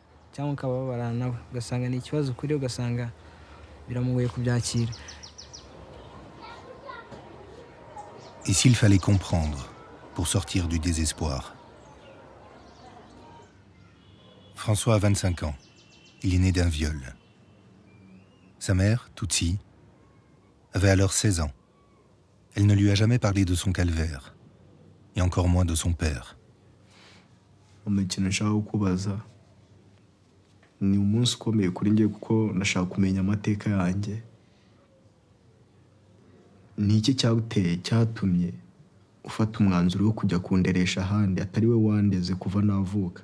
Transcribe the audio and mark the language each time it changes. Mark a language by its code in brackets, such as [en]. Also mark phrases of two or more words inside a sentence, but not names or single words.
[fr] Et s'il fallait comprendre pour sortir du désespoir? François a 25 ans. Il est né d'un viol. Sa mère, Tutsi, avait alors 16 ans. Elle ne lui a jamais parlé de son calvaire, et encore moins de son père. [rw] Ni umunsi ukomeye kuri njye kuko nashaka kumenya amateka yanjye. Ni iki cyaguteye cyatumye ufata umwanzuro wo kujya kunderesha ahandi atari we wandeze kuva navuka?